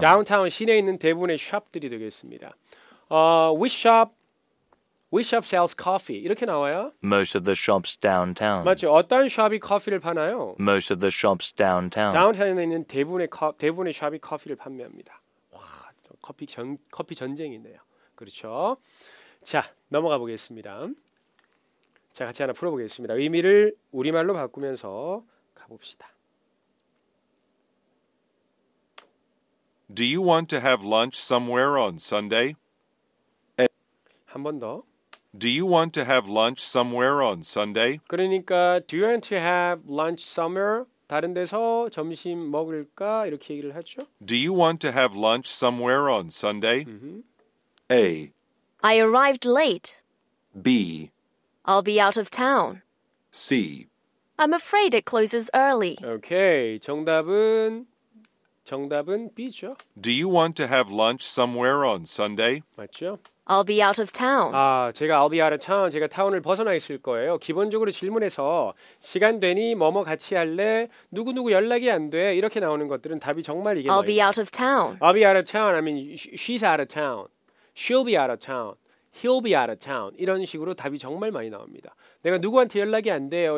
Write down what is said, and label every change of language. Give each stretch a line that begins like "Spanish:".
Korean: downtown 시내에 있는 대부분의 샵들이 되겠습니다.
English: Which shop sells coffee
Korean: 이렇게 나와요.
English: Most of the shops downtown.
Korean: 맞죠? 어떤 샵이 커피를 파나요?
English: Most of the shops downtown.
Korean: 다운타운에 있는 대부분의 샵이 커피를 판매합니다. 와, 커피 전쟁이네요. 그렇죠? 자, 넘어가 보겠습니다. 자, 같이 하나 풀어보겠습니다. 의미를 우리말로 바꾸면서 가봅시다.
English: Do you want to have lunch somewhere on Sunday?
Korean: 한 번 더.
English: Do you want to have lunch somewhere on Sunday?
Korean: 그러니까
English: do you want to have lunch somewhere?
Korean: 다른 데서 점심 먹을까? 이렇게 얘기를 하죠.
English: Do you want to have lunch somewhere on Sunday? A. I arrived late. B. I'll be out of town. C. I'm afraid it closes early.
Korean: 오케이. 정답은 B죠.
English: Do you want to have lunch somewhere on Sunday?
Korean: 맞죠?
English: I'll be out of town.
Korean: 제가
English: I'll be out of town.
Korean: 제가 타운을 벗어나 있을 거예요. 기본적으로 질문에서 시간 되니 뭐뭐 같이 할래? 누구누구 연락이 안 돼. 이렇게 나오는 것들은 답이 정말 이게
English: I'll be
Korean: 뭐예요?
English: out of town. I'll be out of town. I mean, she's out of town. She'll be out of town. He'll be out of town.
Korean: 이런 식으로 답이 정말 많이 나옵니다. 내가 누구한테 연락이 안 돼요.